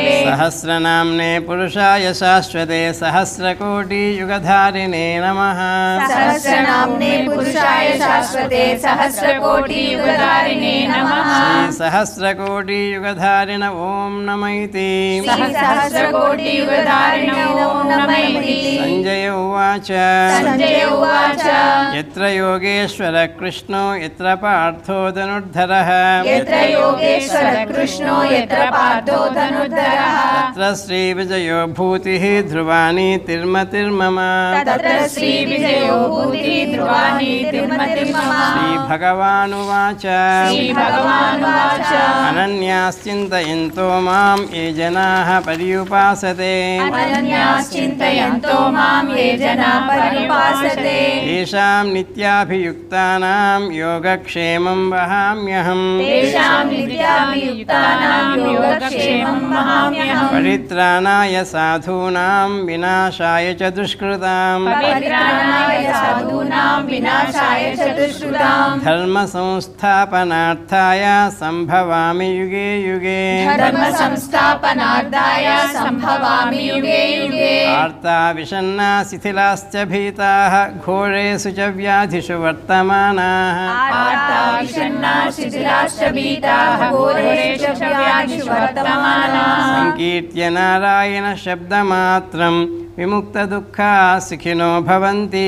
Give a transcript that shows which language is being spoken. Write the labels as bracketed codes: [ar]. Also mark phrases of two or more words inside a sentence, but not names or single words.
[sa] సహస్రనామ్నే పురుషాయ శాశ్వతే సహస్రకోటియుగధారిణే నమః సహస్రనామ్నే పురుషాయ శాశ్వతే సహస్రకోటి యుగధారిణే నమః శ్రీ సహస్రకోటియుగధారిణ ఓం నమైతి శ్రీ సహస్రకోటి యుగధారిణ ఓం నమైతి సంజయ ఉవాచ సంజయ ఉవాచ యత్ర యోగేశ్వర కృష్ణో యత్ర పార్థో ధనుర్ధరః యత్ర యోగేశ్వర కృష్ణో యత్ర పార్థో ధనుర్ధరః తత్ర శ్రీ విజయో భూతిః ధ్రువాని తిర్మతిర్మమ తత్ర శ్రీ విజయో భూతి ధ్రువాని తిర్మతిర్మమ శ్రీ భగవానువాచ శ్రీ భగవానువాచ అనన్యాశ్చింతయంతో మాం ఏ జనాః పర్యుపాసతే అనన్యాశ్చింతయంతో మాం ఏ జనా పర్యుపాసతే తేషాం నిత్యాభియుక్తానాం యోగక్షేమం వహామ్యహం తేషాం నిత్యాభియుక్తానాం యోగక్షేమం వహామ్యహం పరిత్రాణాయ సాధూనాం వినాశాయ చ దుష్కృతాం పరిత్రాణాయ సాధూనాం వినాశాయ చ దుష్కృతాం ధర్మ సంస్థాపనార్థాయ సంభవామి యుగే యుగే ధర్మ సంస్థాపనార్థాయ సంభవామి యుగే యుగే ఆర్తా విషన్నా శిథిలాశ్చ భీతాః ఘోరేషు చ వ్యాధిషు వర్తమానాః ఆర్తా విషన్నా శిథిలాశ్చ భీతాః ఘోరేషు చ వ్యాధిషు వర్తమానాః సంకీర్త్య నారాయణ శబ్దమాత్రం విముక్త దుఃఖా సుఖినో భవంతి